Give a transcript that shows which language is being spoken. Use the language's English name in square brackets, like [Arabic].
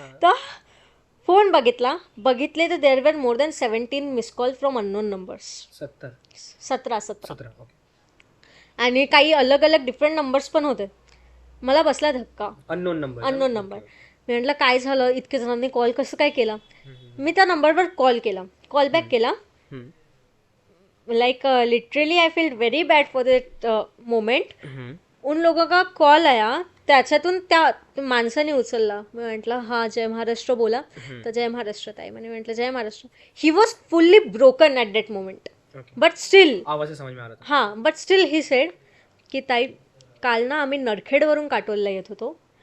[Marathi] तर फोन बघितले तर [English] There were more than 17 miss call from unknown numbers. 17. [Marathi] आणि काही अलग अलग डिफरंट नंबर्स पण होते. मला बसला धक्का, अननोन नंबर. मी म्हटलं काय झालं, इतके जणांनी कॉल कसं काय केला. मी त्या नंबरवर कॉल बॅक केला. [English] Like literally I feel very bad for that moment. [Hindi] उन लोगों का कॉल आया, [Marathi] त्याच्यातून त्या माणसाने उचलला. मी म्हटलं हा जय महाराष्ट्र बोला. तर जय महाराष्ट्र ताई. म्हणे म्हटलं जय Maharashtra. [English] he was fully broken at that moment, but still but still he said की [Marathi] ताई काल ना आम्ही नरखेडवरून काटोलला येत होतो.